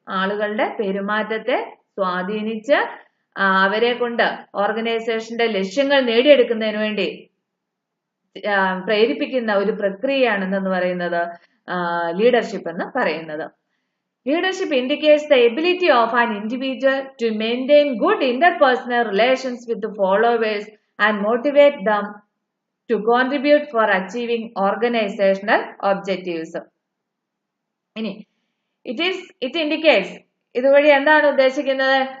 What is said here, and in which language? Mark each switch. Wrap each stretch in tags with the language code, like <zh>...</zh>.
<ml>ആളുകളുടെ പെരുമാറ്റത്തെ സ്വാധീനിച്ച് അവരെ കൊണ്ട് ഓർഗനൈസേഷന്റെ ലക്ഷ്യങ്ങൾ നേടിയെടുക്കുന്നതിന് വേണ്ടി പ്രേരിപ്പിക്കുന്ന ഒരു പ്രക്രിയയാണ് എന്ന് പറയുന്നത് ലീഡർഷിപ്പ് എന്ന് പറയുന്നത്.</ml> <en>Leadership indicates the ability of an individual to maintain good interpersonal relations with the followers and motivate them to contribute for achieving organizational objectives.</en> <ml>ഇനി</ml> <en>it indicates,</en> <ml>ഇതുവഴി എന്താണ് ഉദ്ദേശിക്കുന്നത്?</ml>